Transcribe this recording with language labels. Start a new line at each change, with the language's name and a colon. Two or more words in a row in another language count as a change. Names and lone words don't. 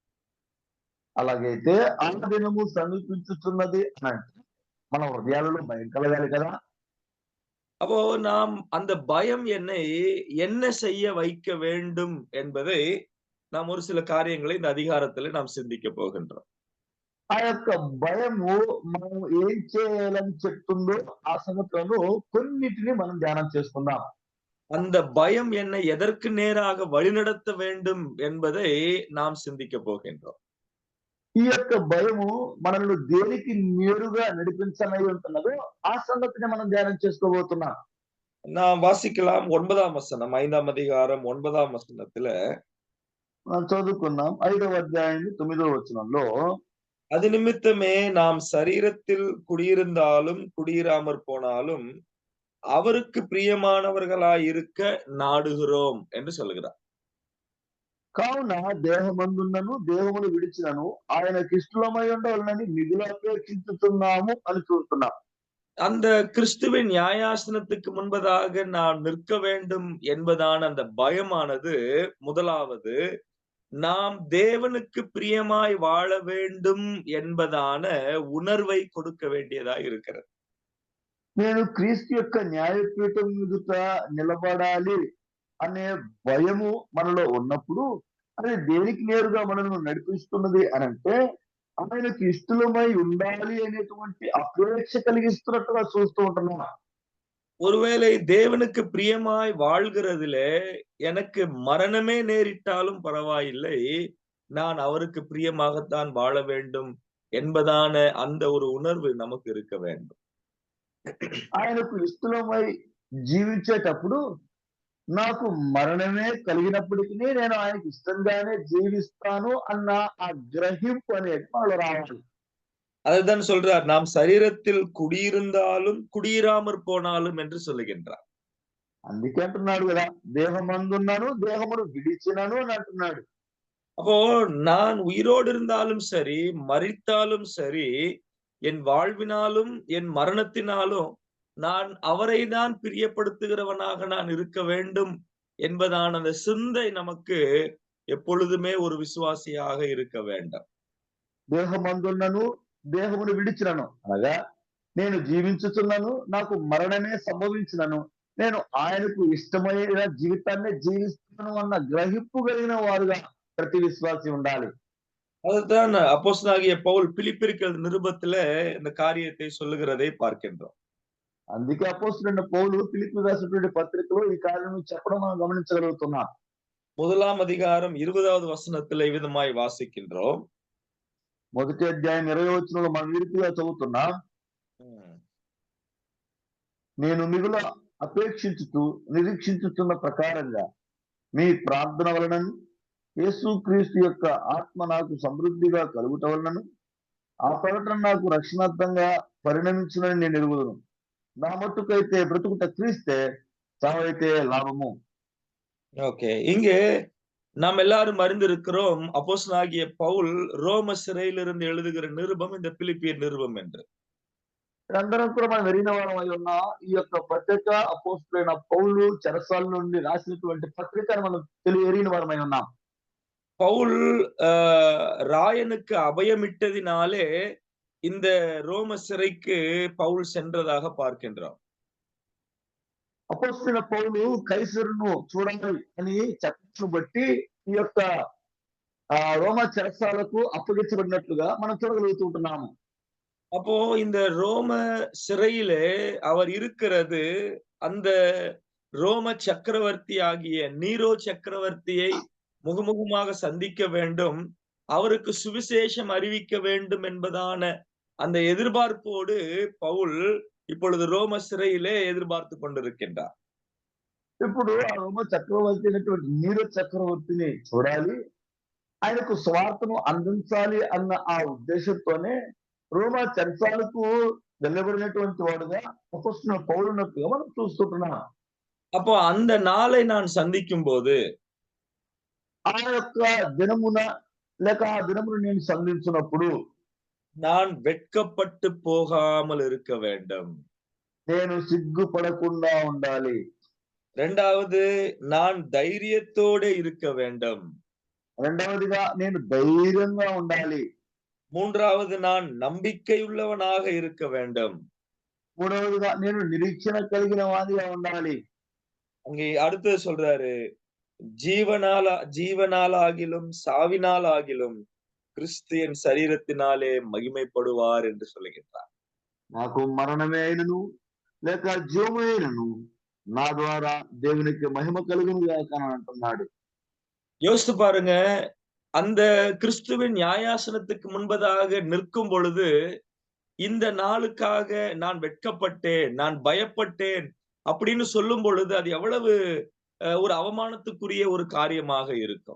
Telugu: అలాగైతే ఆ దినము సమీపించుతున్నది అని అంటే మన హృదయాలలో భయం కలగాలి కదా.
Tamil: அப்போ நாம் அந்த பயம் என்ன செய்ய வைக்க வேண்டும் என்பதை நாம் ஒரு சில காரியங்களை இந்த அதிகாரத்துல நாம் சிந்திக்க போகின்றோம்.
Telugu: ఆ యొక్క భయము మనం ఏం చేయాలని చెప్తుందో ఆ సంగతులను కొన్నిటిని మనం ధ్యానం చేసుకుందాం.
Tamil: அந்த பயம் என்னை எதற்கு நேராக வழிநடத்த வேண்டும் என்பதை நாம் சிந்திக்க போகின்றோம்.
Telugu: ఈ యొక్క భయము మనల్ని దేనికి నేరుగా నడిపించనై ఉంటున్నదో ఆ సంగతిని మనం ధ్యానం చేసుకోబోతున్నాం.
Tamil: நாம் வாசிக்கலாம் 9ஆம் வசனம், 5ஆம் அதிகாரம் 9ஆம் வசனத்துல,
Telugu: మనం చదువుకున్నాం 5వ అధ్యాయం 9వ వచనంలో,
Tamil: அது நிமித்தமே நாம் சரீரத்தில் குடியிருந்தாலும் குடியிராமற் போனாலும் அவருக்கு பிரியமானவர்களாய் இருக்க நாடுகிறோம் என்று சொல்லுகிறார்.
Telugu: కావున దేహమందున్నను దేహమును విడిచినను ఆయనకి ఇష్టమై ఉండవాలని మిగులు అపేక్షించుతున్నాము అని చూస్తున్నాం.
Tamil: அந்த கிறிஸ்துவின் நியாயாசனத்துக்கு முன்பதாக நாம் நிற்க வேண்டும் என்பதான அந்த பயமானது முதலாவது நாம் தேவனுக்கு பிரியமாய் வாழ வேண்டும் என்பதான உணர்வை கொடுக்க வேண்டியதாய் இருக்கிறது.
Telugu: నేను క్రీస్తు యొక్క న్యాయపీఠం ఎదుట నిలబడాలి అనే భయము మనలో ఉన్నప్పుడు అది దేనికి నేరుగా మనల్ని నడిపిస్తున్నది అని అంటే ఆయనకి ఇష్టమై ఉండాలి అనేటువంటి అపేక్ష కలిగిస్తున్నట్టుగా చూస్తూ ఉంటున్నాం.
Tamil: ஒருவேளை தேவனுக்கு பிரியமாய் வாழ்கிறதிலே எனக்கு மரணமே நேரிட்டாலும் பரவாயில்லை, நான் அவருக்கு பிரியமாகத்தான் வாழ வேண்டும் என்பதான அந்த ஒரு உணர்வு நமக்கு இருக்க வேண்டும்.
Telugu: ఆయనకు ఇష్టమై జీవించేటప్పుడు నాకు మరణమే కలిగినప్పటికీ నేను ఆయనకి ఇష్టంగానే జీవిస్తాను అన్న ఆ గ్రహింపు అనేది వాళ్ళు రావాలి.
Tamil: அதுதான் சொல்றார், நாம் சரீரத்தில் குடியிருந்தாலும் குடியிராமற் போனாலும் என்று சொல்லுகின்றார்.
Telugu: అందుకే అంటున్నాడు కదా, దేహమందున్నాను దేహమును విడిచినను అని అంటున్నాడు.
Tamil: அப்போ நான் உயிரோடு இருந்தாலும் சரி, மரித்தாலும் சரி, என் வாழ்வினாலும் என் மரணத்தினாலும் நான் அவரை தான் பிரியப்படுத்துகிறவனாக நான் இருக்க வேண்டும் என்பதான அந்த சிந்தை நமக்கு எப்பொழுதுமே ஒரு விசுவாசியாக இருக்க வேண்டும்.
Telugu: దేహమందున్నను దేహమును విడిచినను అనగా నేను జీవించుతున్నాను, నాకు మరణమే సంభవించినను నేను ఆయనకు ఇష్టమైన జీవితాన్ని జీవిస్తాను అన్న గ్రహింపు కలిగిన వారుగా ప్రతి విశ్వాసి ఉండాలి.
Tamil: அதுதான் அப்போஸ்தலனாகிய பவுல் பிலிப்பியருக்கு எழுதின நிருபத்தில இந்த காரியத்தை சொல்லுகிறதை பார்க்கின்றோம்.
Telugu: అందుకే అపోస్తలుడైన పౌలు ఫిలిప్పీయులకు రాసినటువంటి పత్రికలో ఈ కార్యం చెప్పడం మనం గమనించగలుగుతున్నాం.
Tamil: 1ஆம் அதிகாரம் 20வது வசனத்திலே விதமாய் வாசிக்கின்றோம்.
Telugu: మొదటి అధ్యాయం 20వ వచనంలో మనం ఈ రీతిగా చదువుతున్నాం. నేను మిగుల అపేక్షించుతూ నిరీక్షించుతున్న ప్రకారంగా మీ ప్రార్థన వలనను యేసుక్రీస్తు యొక్క ఆత్మ నాకు సమృద్ధిగా కలుగుట వలనను ఆ ప్రకటన నాకు రక్షణార్థంగా పరిణమించునని నేను ఎరుగుదును. నా మట్టుకైతే బ్రతుకుట క్రీస్తే, చావైతే లాభము.
Tamil: ஓகே, இங்கே நாம் எல்லாரும் அறிந்திருக்கிறோம், அப்போஸ்தலனாகிய பவுல் ரோம சிறையிலிருந்து எழுதுகிற நிருபம் இந்த பிலிப்பியர் நிருபம் என்று.
Telugu: అందరం కూడా మనం ఎరిగిన వారం అయి ఉన్న ఈ యొక్క పత్రిక అపోస్తలుడైన పౌలు చెరసాల నుండి రాసినటువంటి పత్రికను మనం ఎరిగిన వారమై ఉన్నాం.
Tamil: பவுல் ராயனுக்கு அபயமிட்டதினாலே இந்த ரோம சிறைக்கு பவுல் சென்றதாக பார்க்கின்றோம்.
Telugu: అపోస్తలుడైన పౌలు కైసరును చూడాలి అని చట్టం బట్టి ఈ యొక్క రోమ చెరసాలకు అప్పగించబడినట్లుగా మనం చూడగలుగుతుంటున్నాము.
Tamil: அப்போ இந்த ரோம சிறையிலே அவர் இருக்கிறது அந்த ரோம சக்கரவர்த்தி ஆகிய நீரோ சக்கரவர்த்தியை முகமுகமாக சந்திக்க வேண்டும், அவருக்கு சுவிசேஷம் அறிவிக்க வேண்டும் என்பதான அந்த எதிர்பார்ப்போடு பவுல் இப்பொழுது ரோம சிறையிலே எதிர்பார்த்து கொண்டிருக்கின்றார்.
Telugu: ఇప్పుడు ఆ రోమ చక్రవర్తి అయినటువంటి నీరో చక్రవర్తిని చూడాలి, ఆయనకు స్వార్థను అందించాలి అన్న ఆ ఉద్దేశంతోనే రోమా చెరసాలకు వెళ్ళబడినటువంటి వాడుగా అపొస్తలుడైన పౌలున్నట్టుగా మనం చూస్తుంటున్నాం.
Tamil: அப்போ அந்த நாளை நான் சந்திக்கும் போது
Telugu: ఆ యొక్క దినమున లేక ఆ దినమును నేను సంధించినప్పుడు
Tamil: நான் வெட்கப்பட்டு போகாமல் இருக்க வேண்டும்.
Telugu: నేను సిగ్గుపడకుండా ఉండాలి.
Tamil: இரண்டாவது, நான் தைரியத்தோட இருக்க வேண்டும்.
Telugu: రెండవదిగా నేను ధైర్యంగా ఉండాలి.
Tamil: மூன்றாவது, நான் நம்பிக்கையுள்ளவனாக இருக்க வேண்டும்.
Telugu: మూడవదిగా నేను నిరీక్షణ కలిగిన వాడిగా ఉండాలి.
Tamil: அங்கே அடுத்தது சொல்றாரு, ஜீவனாலாகிலும் சாவினாலாகிலும் கிறிஸ்து என் சரீரத்தினாலே மகிமைப்படுவார் என்று சொல்லுகின்றார்.
Telugu: నాకు మరణమే అయినను లేక జీవమే అయినను నా ద్వారా దేవునికి మహిమ కలుగును గాక అని అంటున్నాడు.
Tamil: யோசித்து பாருங்க, அந்த கிறிஸ்துவின் நியாயாசனத்துக்கு முன்பதாக நிற்கும் பொழுது இந்த நாளுக்காக நான் வெட்கப்பட்டேன், நான் பயப்பட்டேன் அப்படின்னு சொல்லும் பொழுது அது எவ்வளவு ஒரு அவமானத்துக்குரிய ஒரு காரியமாக இருக்கும்.